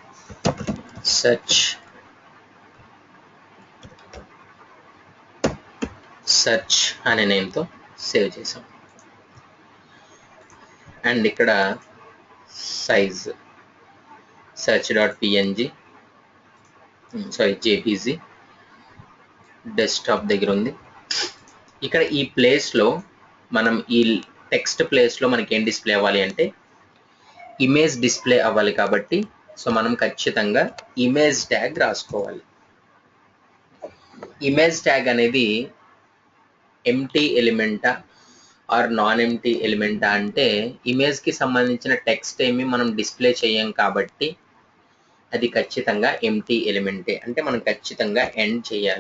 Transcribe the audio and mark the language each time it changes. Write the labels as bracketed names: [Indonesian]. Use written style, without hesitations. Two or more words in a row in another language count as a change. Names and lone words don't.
[Telugu] సెర్చ్ అనే నేమ్తో సేవ్ చేసాం. అండ్ ఇక్కడ సైజ్ search.png jpg డెస్క్టాప్ దగ్గర ఉంది. ఇక్కడ ఈ ప్లేస్లో మనం ఈ టెక్స్ట్ ప్లేస్లో మనకి ఏం డిస్ప్లే అవ్వాలి అంటే [English] image display [Telugu] అవ్వాలి కాబట్టి సో మనం ఖచ్చితంగా [English] image tag [Telugu] రాసుకోవాలి. [English] image tag [Telugu] అనేది [English] empty elementa or non empty elementa [Telugu] అంటే ఇమేజ్కి సంబంధించిన టెక్స్ట్ ఏమి మనం డిస్ప్లే చేయం కాబట్టి అది ఖచ్చితంగా [English] empty elemente, [Telugu] అంటే మనం ఖచ్చితంగా ఎండ్ చేయాలి.